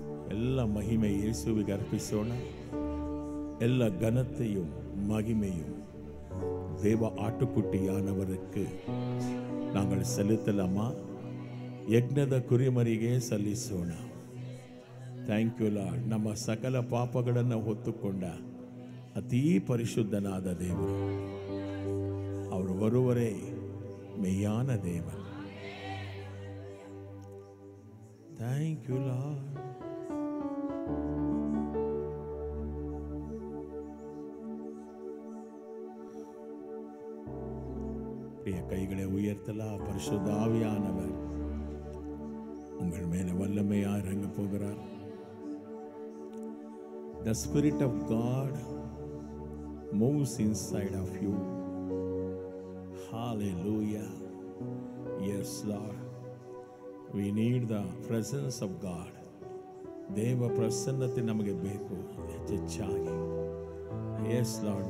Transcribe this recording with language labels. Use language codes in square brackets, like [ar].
[kn] ಎಲ್ಲ ಮಹಿಮೆ ಯೇಸುವಿಗೆ ಅರ್ಪಿಸೋಣ. ಎಲ್ಲ ಘನತೆಯು ಮಹಿಮೆಯು [ta] தேவ ஆட்டுக்குட்டியானவருக்கு நாங்கள் செலுத்தலாமா? [kn] ಯಜ್ಞದ ಕುರಿಮರಿಗೆ ಸಲ್ಲಿಸೋಣ. [en] Thank you lord. [kn] ನಮ್ಮ ಸಕಲ ಪಾಪಗಳನ್ನು ಹೊತ್ತುಕೊಂಡ ಅತೀ ಪರಿಶುದ್ಧನಾದ ದೇವರು, ಅವರು ಬರುವರೇ ಮೆಯ್ಯಾನ ದೇವರು. [en] Thank you lord. [ta] பிரிய கைகளை உயர்த்தலாம். பரிசுத்த ஆவியானவர் உங்கள் மேல வல்லமையாக இறங்க போகிறார். [en] The Spirit of God moves inside of you. Hallelujah. Yes, Lord. We need the presence of God. [kn] ದೇವ ಪ್ರಸನ್ನತೆ ನಮಗೆ ಬೇಕು ಹೆಚ್ಚಾಗಿ. [en] Yes, Lord.